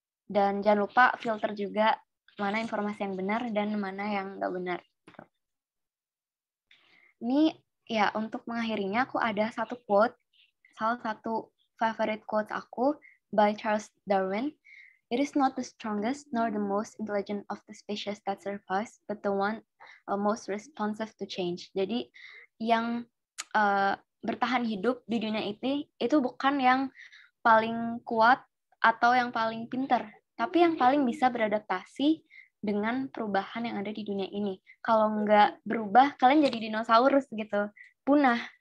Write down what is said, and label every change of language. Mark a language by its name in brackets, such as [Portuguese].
[Indonesian] Dan jangan lupa filter juga mana informasi yang benar dan mana yang nggak benar. Ini ya untuk mengakhirinya aku ada satu quote, salah satu favorite quote aku by Charles Darwin. [English] It is not the strongest nor the most intelligent of the species that survives, but the one most responsive to change. [Indonesian] Jadi yang bertahan hidup di dunia itu bukan yang paling kuat atau yang paling pintar, tapi yang paling bisa beradaptasi dengan perubahan yang ada di dunia ini. Kalau nggak berubah, kalian jadi dinosaurus gitu, punah.